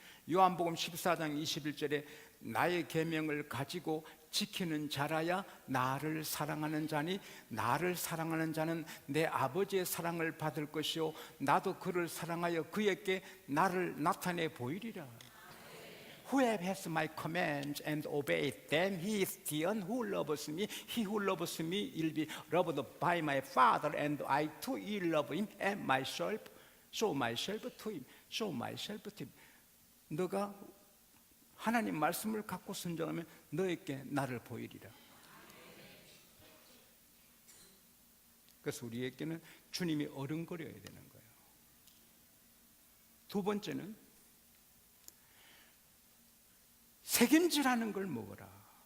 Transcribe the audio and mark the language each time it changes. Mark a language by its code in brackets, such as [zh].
[ko] 요한복음 14장 21절에 나의 계명을 가지고 지키는 자라야 나를 사랑하는 자니, 나를 사랑하는 자는 내 아버지의 사랑을 받을 것이요 나도 그를 사랑하여 그에게 나를 나타내 보이리라. [en] Whoever has my commands and obeys them, he is the one who loves me. He who loves me will be loved by my Father, and I too will love him and myself, show myself to him. Show myself to him. [ko] 너가 하나님 말씀을 갖고 순종하면 너에게 나를 보이리라. 그래서 우리에게는 주님이 어른거려야 되는 거예요. 두 번째는 책임지라는 걸 먹어라.